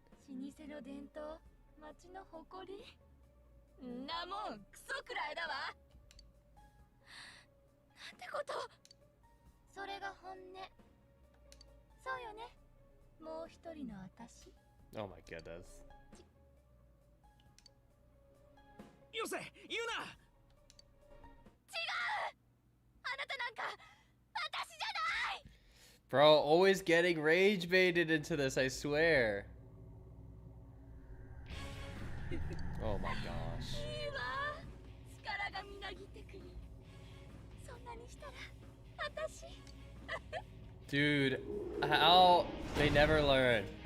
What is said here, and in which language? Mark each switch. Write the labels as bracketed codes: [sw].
[ja] 老舗の伝統町の誇りんなもんクソくらいだわなんてことそれが本音そうよねもう一人の私 [en] Oh my goodness [ja] よせ言うなあなたなんか私じゃない [en] Bro, always getting rage baited into this, I swear. Oh my gosh. [ja] いいわ力がみなぎってくるそんなにしたら私 [en] Dude, how they never learn.